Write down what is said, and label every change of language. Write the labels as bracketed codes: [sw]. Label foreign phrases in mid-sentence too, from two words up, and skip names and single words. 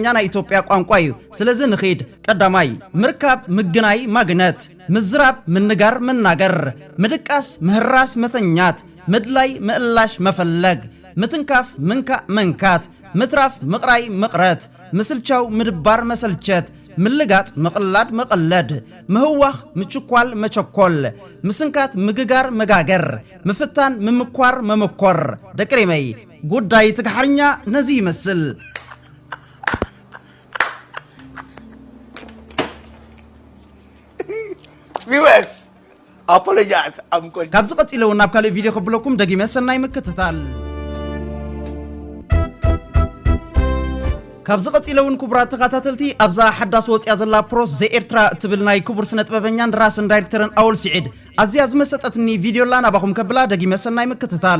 [ti] ናይ ኢትዮጵያ ቋንቋ እዩ ስለዚ ንኺድ ቀዳማይ ምርካብ ምግናይ ማግነት ምዝራብ ምንጋር መናገር ምድቃስ ምህራስ መተኛት ምድላይ ምእላሽ መፈለግ ምትንካፍ ምንካእ መንካት ምትራፍ ምቕራይ መቕረት ምስልቻው ምድባር መሰልቸት ምልጋጥ መቕላድ መቐለድ ምህዋኽ ምችኳል መቸኮል ምስንካት ምግጋር መጋገር ምፍታን ምምኳር መመኮር ደቅሪመይ ጉዳይ ትግሓርኛ ነዚ ይመስል [en] viewers apologize I'm going [ti] ካብዚ ቀፂለው ናብ ካልእ ቪድዮ ክብለኩም ደጊመ ሰናይ ምክትታል ካብዚ ቀፂለውን ክቡራት ተኸታተልቲ ኣብዛ ሓዳስ ወፅያ ዘላ ፕሮስ ዘኤርትራ እትብል ናይ ክቡር ስነ ጥበበኛን ደራስን ዳይሬክተርን ኣውል ስዒድ ኣዝያ ዝመሰጠትኒ ቪድዮላ ናባኹም ከብላ ደጊመ ሰናይ ምክትታል